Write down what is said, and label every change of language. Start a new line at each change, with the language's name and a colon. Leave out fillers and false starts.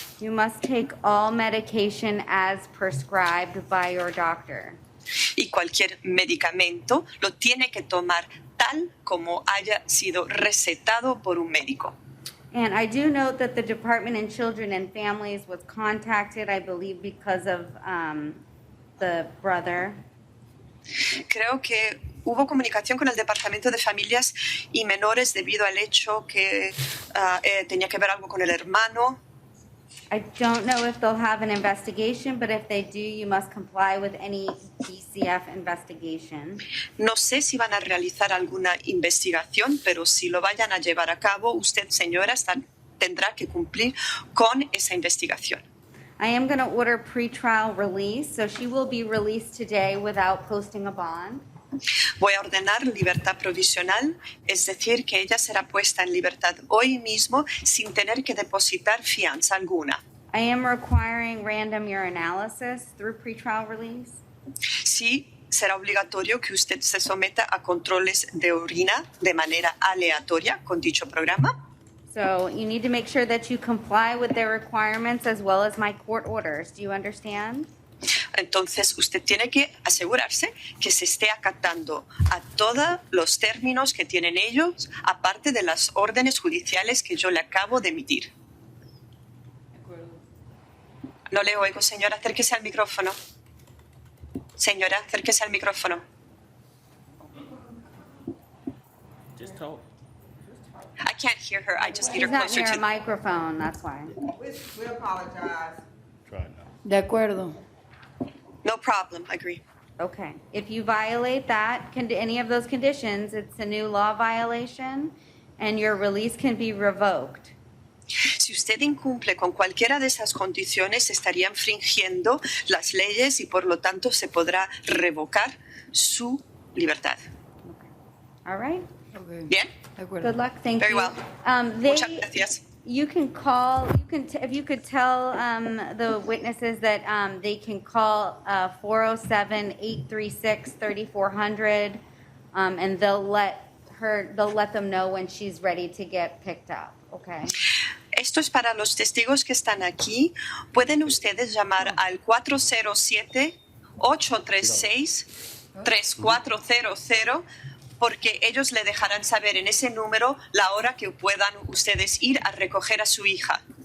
English: You must take all medication as prescribed by your doctor.
Spanish: Y cualquier medicamento lo tiene que tomar tal como haya sido recetado por un médico.
English: And I do note that the Department of Children and Families was contacted, I believe, because of the brother.
Spanish: Creo que hubo comunicación con el Departamento de Familias y Menores debido al hecho que tenía que ver algo con el hermano.
English: I don't know if they'll have an investigation, but if they do, you must comply with any DCF investigation.
Spanish: No sé si van a realizar alguna investigación, pero si lo vayan a llevar a cabo, usted, señora, tendrá que cumplir con esa investigación.
English: I am going to order pretrial release, so she will be released today without posting a bond.
Spanish: Voy a ordenar libertad provisional, es decir, que ella será puesta en libertad hoy mismo sin tener que depositar fianza alguna.
English: I am requiring random urinalysis through pretrial release.
Spanish: Sí, será obligatorio que usted se someta a controles de orina de manera aleatoria con dicho programa.
English: So you need to make sure that you comply with their requirements as well as my court orders. Do you understand?
Spanish: Entonces, usted tiene que asegurarse que se esté acatando a todos los términos que tienen ellos, aparte de las órdenes judiciales que yo le acabo de emitir. No le oigo, señora. Acérquese al micrófono. Señora, acérquese al micrófono.
English: Just talk. I can't hear her. I just need her She's not closer near a to... microphone, that's why. We apologize. Try it now.
Spanish: De acuerdo.
English: No problem. I agree. Okay. If you violate that, any of those conditions, it's a new law violation and your release can be revoked. Si usted incumple con cualquiera de esas condiciones, estaría infringiendo las leyes y por lo tanto se podrá revocar su libertad. All right? Okay.
Spanish: ¿Bien? De acuerdo.
English: Good luck. Thank Very you. well.
Spanish: Muchas gracias.
English: You can call, if you could tell the witnesses that they can call 407-836-3400 and they'll let them know when she's ready to get picked up, okay?
Spanish: Esto es para los testigos que están aquí. Pueden ustedes llamar al 407-836-3400 porque ellos le dejarán saber en ese número la hora que puedan ustedes ir a recoger a su hija.